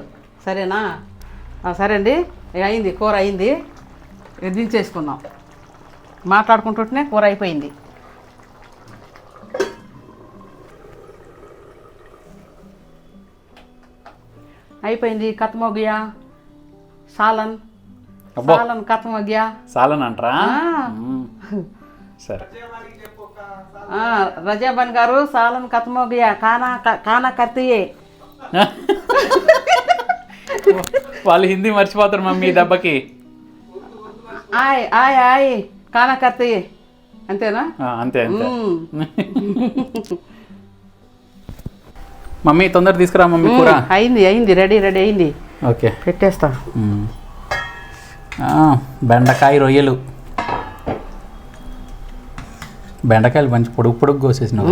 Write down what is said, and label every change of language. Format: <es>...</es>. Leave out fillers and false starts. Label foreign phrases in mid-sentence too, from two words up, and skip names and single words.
<te>సరేనా? సరే అండి, అయింది కూర అయింది, దించేసుకుందాం. మాట్లాడుకుంటుంటేనే కూర అయిపోయింది. అయిపోయింది.</te> <hi>ఖతం हो गया సాలన్.</hi> <te>అబ్బో.</te> <hi>सालन ख़तम हो गया.</hi> <te>సాలన్ అంటారా? సరే.</te> <hi>రజాబన్ గారు सालन ख़तम हो गया, खाना करती है.</hi> <te>వాళ్ళు హిందీ మర్చిపోతారు మమ్మీ దెబ్బకి.</te> <hi>ఆయ్ ఆయ్ ఆయ్ खाना करती है.</hi> <te>అంతేనా? అంతే అంతే. మమ్మీ తొందర తీసుకురా మమ్మీ కూర. అయింది రెడీ అయింది. ఓకే పెట్టేస్తా. బెండకాయ రొయ్యలు. బెండకాయలు మంచి పొడుగు పొడుగు కోసేసినావు.</te>